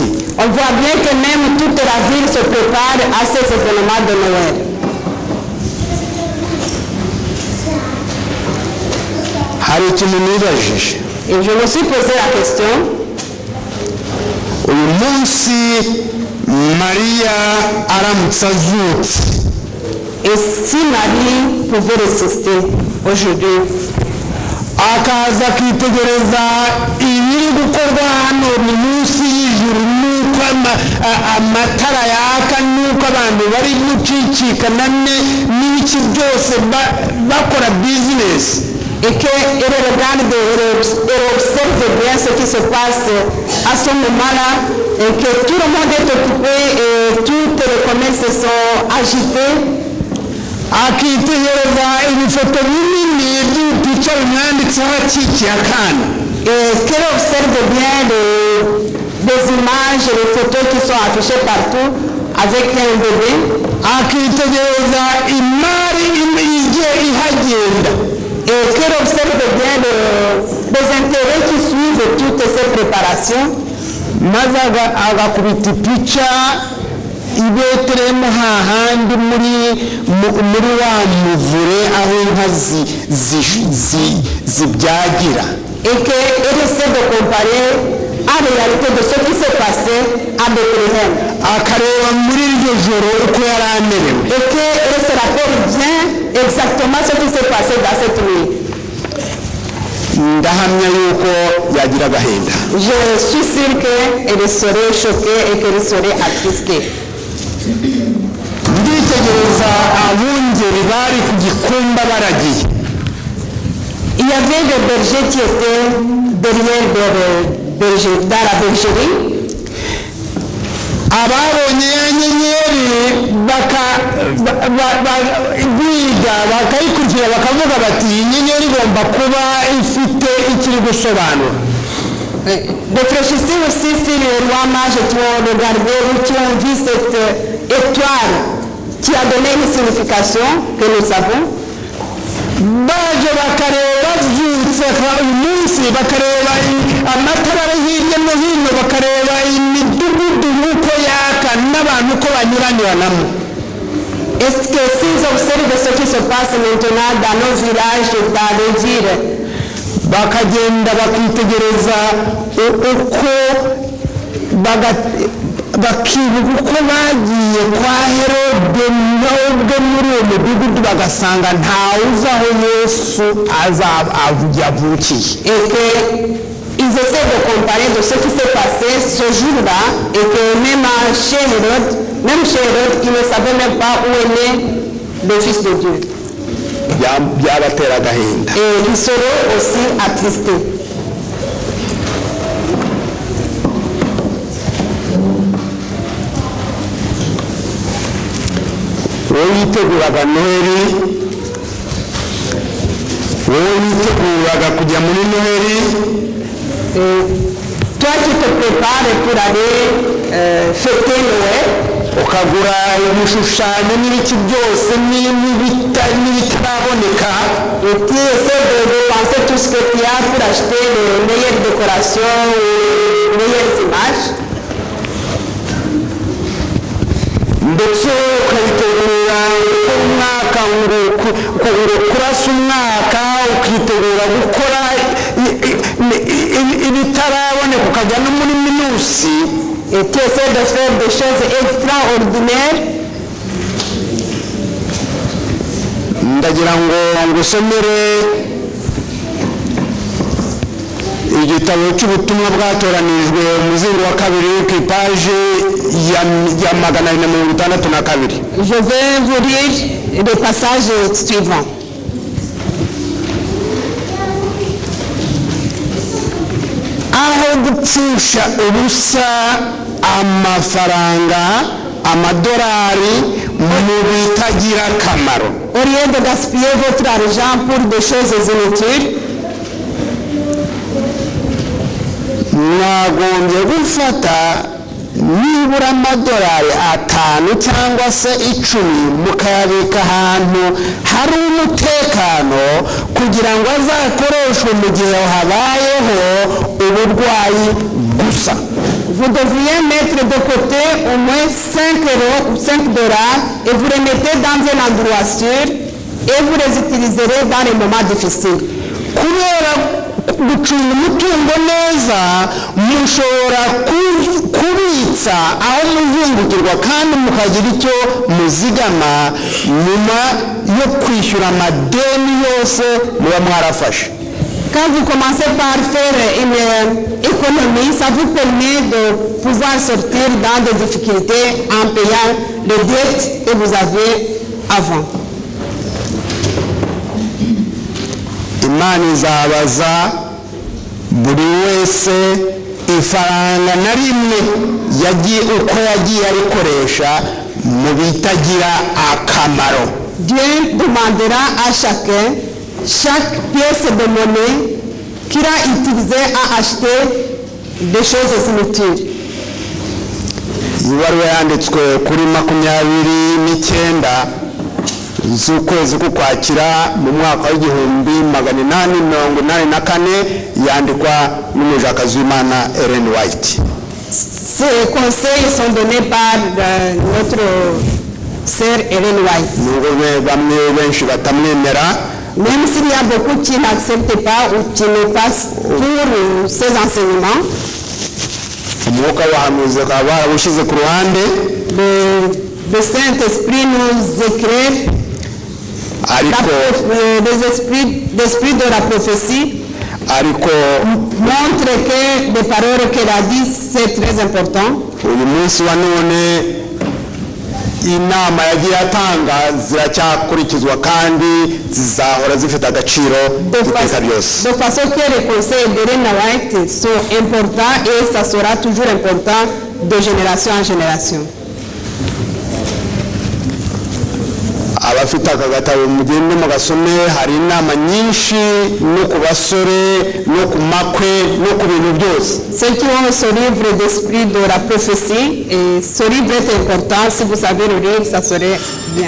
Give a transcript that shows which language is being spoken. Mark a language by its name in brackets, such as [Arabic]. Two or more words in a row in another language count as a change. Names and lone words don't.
[French] On voit bien que même toute la ville se prépare à ces événements de Noël. [Kinyarwanda] Hari ikintu nibajije. [French] Et je me suis posé la question. [Kinyarwanda] Uyu munsi Mariya aramutse azutse. [French] Et si Marie pouvait résister aujourd'hui, [Kinyarwanda] akaza akitegereza ibiri gukorwa hano ni munsi y'ijuru, nuko amatara yaka, nuko abantu bari gucicikana n'ibiki byose bakora bizinesi, [French] et qu'elle regarde et observe bien ce qui se passe à ce moment-là, et que tout le monde est occupé et toutes les commerces sont agités. [Kinyarwanda] akitegereza ibifoto binini by'ipica bimwanditseho akikiye akana. [French] Et qu'elle observe bien des images, les photos qui sont affichées partout avec un bébé. [Kinyarwanda] akitegereza imari igiye ihagenda. [French] Et qu'elle observe bien les intérêts qui suivent toutes ces préparations. [Kinyarwanda] maze agakubita ipica i Betelehemu hahandi muri wa muvure aho inka zibyagira. [French] Et qu'elle essaie de comparer à la réalité de ce qui s'est passé à Bethléem. [Kinyarwanda] akareba muri iryo joro uko yari amerewe. [French] Et qu'elle se rappelle bien exactement ce qui s'est passé dans cette nuit. [Kinyarwanda] ndahamya yuko yagira agahinda. [French] Je suis sûr qu'elle serait choquée et qu'elle serait attristée. [Kinyarwanda] nditegereza abungeri bari ku gikumba baragiye. [French] Il y avait des bergers qui étaient derrière dans la bergerie. [Kinyarwanda] ababonye ya nyenyeri biga bakayikurikira bakavuga bati iyi nyenyeri igomba kuba ifite ikiri gusobanura. [French] Réfléchissez aussi si les rois mages qui ont regardé ou qui ont vu cette étoile qui a donné une signification que nous savons. [Kinyarwanda] baje bakareba bavyutse uyu munsi bakareba amatara ari hirya no hino, bakareba imidugudu uko yaka n'abantu uko banyuranyuranamo. [French] Est-ce que s'ils observent ce qui se passe maintenant dans nos villages, dans les villes, [Kinyarwanda] bakagenda bakitegereza uko bakibuka uko bagiye kwa Herode n'ubwo muri uwo mudugudu bagasanga ntawe uzi aho Yesu yavukiye. [French] et qu'ils essaient de comparer de ce qui s'est passé ce jour-là, et que même chez Hérode, ils ne savaient même pas où est né le Fils de Dieu. [Kinyarwanda] byabatera agahinda. [French] Et ils seront aussi attristés. [Kinyarwanda] wowe witeguraga Noheli, wowe witeguraga kujya muri Noheli, [French] Toi qui te prépares pour aller fêter Noël, [Kinyarwanda] ukagura ibishushanyo n'ibiki byose n'ibitaraboneka, [French] et tu essaies de penser tout ce que tu as pour acheter les meilleures décorations ou les meilleures images, [Kinyarwanda] ndetse ukabitegurira uko umwaka nguko kurasa umwaka ukitegura gukora ibitaraboneka ukajya no muri minusi. [French] Et tu essaies de faire des choses extraordinaires. [Kinyarwanda] Ndagira ngo ngusomere igitabo cy'ubutumwa bwatoranijwe umuzingo wa kabiri ku ipaje ya 262. [French] Je vais vous lire le passage suivant. [Kinyarwanda] Aho gupfusha ubusa amafaranga amadolari mu bitagira akamaro. [French] Au lieu de gaspiller votre argent pour des choses inutiles, [Kinyarwanda] mwagombye gufata nibura amadolari 5 cyangwa se 10 mukayabika ahantu hari umutekano kugira ngo azakoreshwe mu gihe habayeho uburwayi gusa. [French] vous devriez mettre de côté au moins 5 euros ou $5 et vous les mettez dans un endroit sûr et vous les utiliserez dans les moments difficiles. [Kinyarwanda] Kubera gucunga umutungo neza mushobora kubitsa aho muzungukirwa kandi mukagira icyo muzigama nyuma yo kwishyura amadeni yose muba mwarafashe. [French] Quand vous commencez par faire une économie, ça vous permet de pouvoir sortir dans des difficultés en payant les dettes que vous avez avant. [Kinyarwanda] Imana izabaza buri wese ifaranga na rimwe uko yagiye arikoresha mu bitagira akamaro. [French] Dieu demandera à chacun chaque pièce de monnaie qu'il a utilisée à acheter des choses inutiles. [Kinyarwanda] Ibaruwa yanditswe kuri 29 z'ukwezi k'Ukwakira mu mwaka w'1884 yandikwa n'umujakazi w'Imana Ellen White. [French] Ces conseils sont donnés par notre sœur Ellen White. [Kinyarwanda] Bamwe benshi batamwemera, [French] même s'il y a beaucoup qui n'acceptent pas ou qui ne passent pour ces enseignements, [Kinyarwanda] umwuka w'abahanuzi bakaba barawushyize ku ruhande. [French] le Saint-Esprit nous éclaire, l'esprit de la prophétie montre que les paroles qu'elle a dites, c'est très important. [Kinyarwanda] Uyu munsi wa none inama yagiye atanga ziracyakurikizwa kandi zizahora zifite agaciro iteka ryose. [French] De façon que les conseils d'Ellen White sont importants et ça sera toujours important de génération en génération. [Kinyarwanda] Abafite aka gatabo mugende mugasome, hari inama nyinshi no ku basore no ku makwe no ku bintu byose. [French] Ceux qui ont ce livre d'esprit de la prophétie, et ce livre est important, si vous savez le lire, ça serait bien.